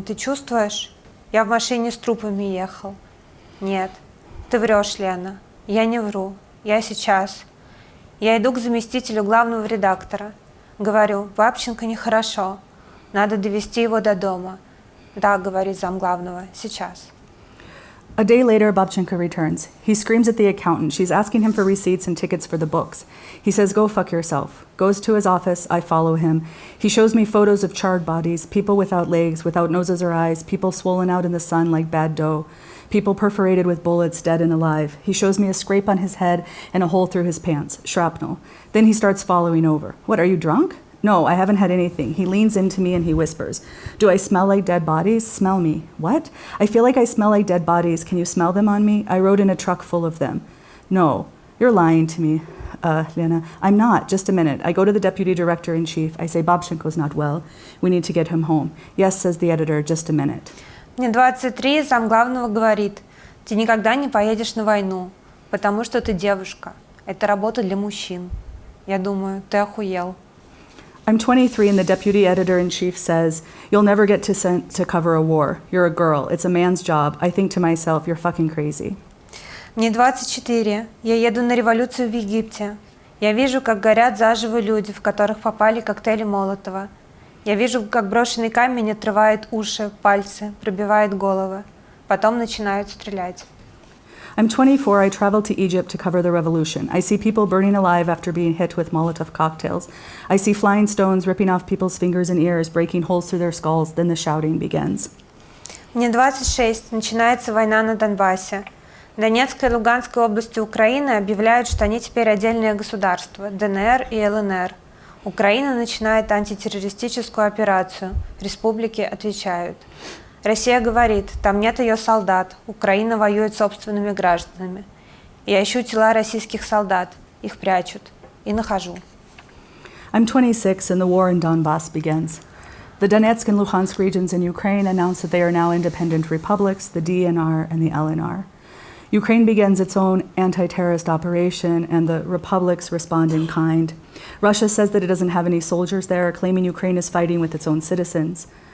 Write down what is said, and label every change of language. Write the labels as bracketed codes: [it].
[ru] Ты чувствуешь?» «Я в машине с трупами ехал». «Нет». «Ты врешь, Лена». «Я не вру. Я сейчас». Я иду к заместителю главного редактора. Говорю, Бабченко нехорошо. Надо довести его до дома. «Да», говорит замглавного, «сейчас». [en] A day later, Babchenko returns. He screams at the accountant. She's asking him for receipts and tickets for the books. He says, go fuck yourself. Goes to his office. I follow him. He shows me photos of charred bodies, people without legs, without noses or eyes, people swollen out in the sun like bad dough, people perforated with bullets, dead and alive. He shows me a scrape on his head and a hole through his pants, shrapnel. Then he starts following over. What, are you drunk? No, I haven't had anything. He leans into me and he whispers, do I smell like dead bodies? Smell me. What? I feel like I smell like dead bodies. Can you smell them on me? I rode in a truck full of them. No, you're lying to me, Lena. I'm not. Just a minute. I go to the deputy director-in-chief. I say, Babchenko's not well. We need to get him home. Yes, says the editor, just a minute. [ru] Мне 23, замглавного говорит, ты никогда не поедешь на войну, потому что ты девушка. Это работа для мужчин. Я думаю, ты охуел. [en] I'm 23 and the deputy editor-in-chief says, you'll never get sent to cover a war. You're a girl. It's a man's job. I think to myself, you're fucking crazy. [ru] Мне 24. Я еду на революцию в Египте. Я вижу, как горят заживо люди, в которых попали коктейли Молотова. Я вижу, как брошенный камень отрывает уши, пальцы, пробивает головы. Потом начинают стрелять. [en] I'm 24. I traveled to Egypt to cover the revolution. I see people burning alive after being hit with Molotov cocktails. I see flying stones ripping off people's fingers and ears, breaking holes through their skulls. Then the shouting begins. [ru] Мне 26. Начинается война на Донбассе. Донецкая и Луганская области Украины объявляют, что они теперь отдельные государства, ДНР и ЛНР. Украина начинает антитеррористическую операцию. Республики отвечают. Россия говорит, там нет ее солдат, Украина воюет собственными гражданами. Я ищу тела российских солдат, их прячут, и нахожу. [en] I'm 26 and the war in Donbass begins. The Donetsk and Luhansk regions in Ukraine announced that they are now independent republics, the DNR and the LNR. Ukraine begins its own anti-terrorist operation and the republics respond in kind. Russia says that it doesn't have any soldiers there, claiming Ukraine is fighting with its own citizens.